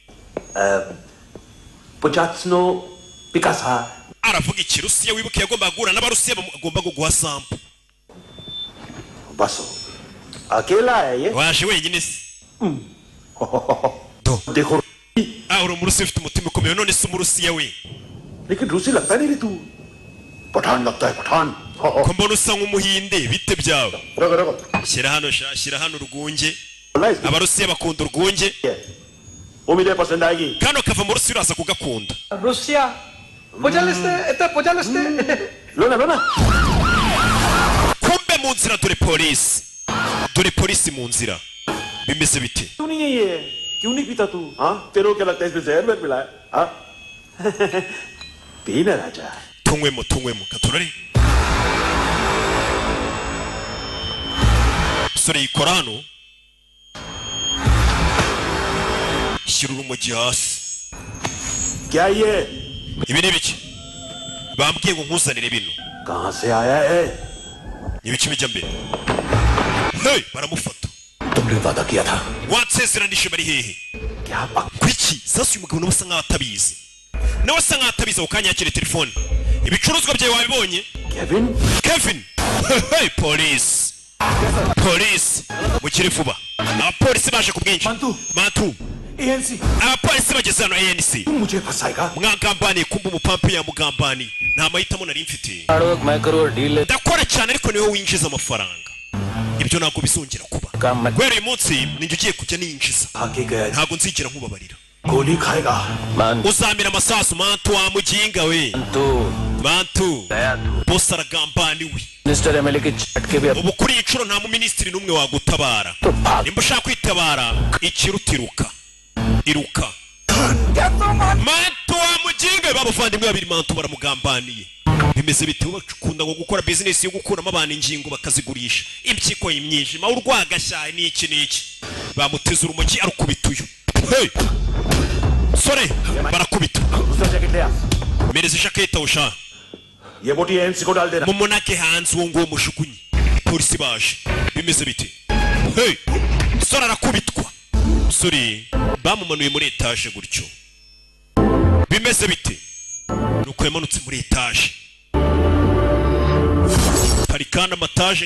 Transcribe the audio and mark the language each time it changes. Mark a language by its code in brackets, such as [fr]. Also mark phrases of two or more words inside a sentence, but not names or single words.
[rw] Pojatsno Picasa. aravuga ikirusiya wibuke yagomba guhura n'abarusiya bagomba guha sample [hi] बसो। अकेला है ये. [rw] waje wenyine se [hi] देखो [rw] uri umurusiya ufite umutima ukomeye none se umurusiya we [hi] लेकिन रूसी लगता नहीं रे तू पठान लगता है पठान [rw] ko mbona usa nk'umuhinde bite byawe रगो shyira hano urwunge abarusiya bakunda urwunge [hi] वो मुझे पसंद आएगी [rw] kano kava mu rusiya uraza kugakunda रुसिया पोजालिस्टे [hi] लो ना [rw] kumbe mu nzira dore polisi mu nzira bimeze bite [hi] तू नहीं है ये क्यों नहीं पीता तू हाँ तेरे को क्या लगता है इसमें जहर में मिला है हाँ पीना राजा [rw] tunywemo katurari sore yikora hano shyira urumogi hasi [hi] क्या ये [rw] ibi ni biki bambwiye ngo nkuzanire bino [hi] कहाँ से आया है [rw] ni biki bijya mbere hey baramufata [hi] तुमने वादा किया था [rw] watsezeranije bari hehe [hi] क्या [rw] kwiki sasa uyu mugabo nawe asa nkaho atabizi nawe asa nkaho atabizi ako kanya yakire telefone ibicuruzwa byawe wabibonye Kevin hey polisi mukiri vuba abapolisi baje ku bwinshi mantu abapolisi bageze hano ANC [hi] मुझे फंसाएगा [rw] mwagambaniye kumba umupampi yamugambani nta mahitamo nari mfite ndakora cyane ariko niwe winjiza amafaranga ibyo ntabwo bizongera kuba guhera uyu munsi ninjye ugiye kujya ninjiza ntabwo nzigera nkubabarira [hi] गोली खाएगा [rw] uzamira amasasu mantu wa muginga we mantu bosi aragambaniwe ubu kuri iyi nshuro nta muminisitiri n'umwe wagutabara nimba ushaka kwitabara ikirutiruka iruka mantu wa muginga babuvandimwe babiri mantu baramugambaniye bimeze bite bakunda ngo gukora business yo gukuramo abantu ingingo bakazigurisha impyiko y'imyijima urwagashyaye n'iki bamuteza urumogi arukubita uyu hey sore barakubita mereza ishaketa usha [hi] ये मोटी एमसी को डाल देना [rw] mumunake hanze uwo nguwo mushukunyi polisi baje bimeze bite hey sore arakubitwa sore bamumanuye muri etage gutyo bimeze bite nuko yamanutse muri etage parikana amataje